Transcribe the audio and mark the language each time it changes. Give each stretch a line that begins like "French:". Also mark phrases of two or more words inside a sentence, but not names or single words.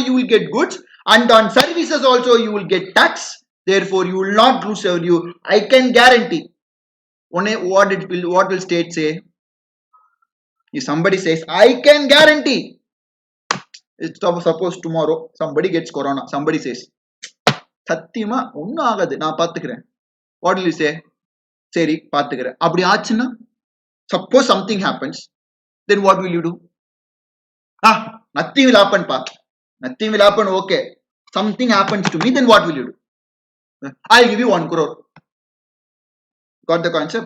English: You will get goods, and on services also you will get tax. Therefore, you will not lose revenue. I can guarantee. What will state say? If somebody says, I can guarantee. It's suppose tomorrow somebody gets corona. Somebody says,
Tamil: சத்தியமா, உன்ன ஆகாது, நா பாத்துக்கிறேன்.
English: What will you say?
Tamil: சரி, பாத்துக்கிறேன். அப்படி ஆச்சுன்னா,
English: suppose something happens, then what will you do? Nothing will happen, pa. Nothing will happen, okay. Something happens to me, then what will you do? I'll give you 1 crore. Got the concept?